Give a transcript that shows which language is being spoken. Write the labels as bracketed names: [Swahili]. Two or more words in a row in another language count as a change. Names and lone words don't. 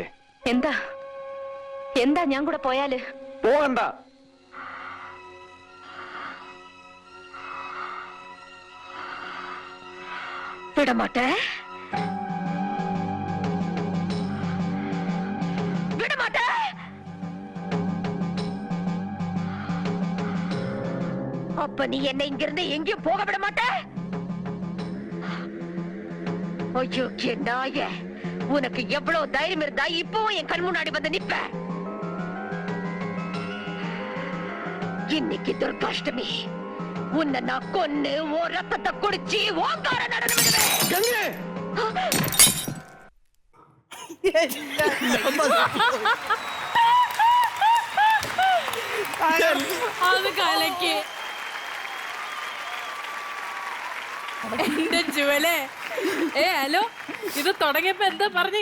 [Malayalam] എന്താ എന്താ ഞാൻ കൂടെ പോയാല്? പോകണ്ട. [Tamil] விடமாட்டே, விடமாட்டே. அப்ப நீ என்ன இங்கிருந்து எங்கேயும் போக விட மாட்ட? ஐயோ நாய, உனக்கு எவ்வளவு தைரியம் இருந்தா இப்பவும் என் கண் முன்னாடி வந்து நிப்ப? இன்னைக்கு துர்காஷ்டமி, உன்னை நான் கொன்னு ஓ ரத்தத்தை குடிச்சு ஓங்கார நடனம் விடுவேன். [Malayalam] അത് കലക്കി എന്റെ ജുവലേ. ഹലോ, ഇത് തുടങ്ങിയപ്പോ എന്താ പറഞ്ഞു?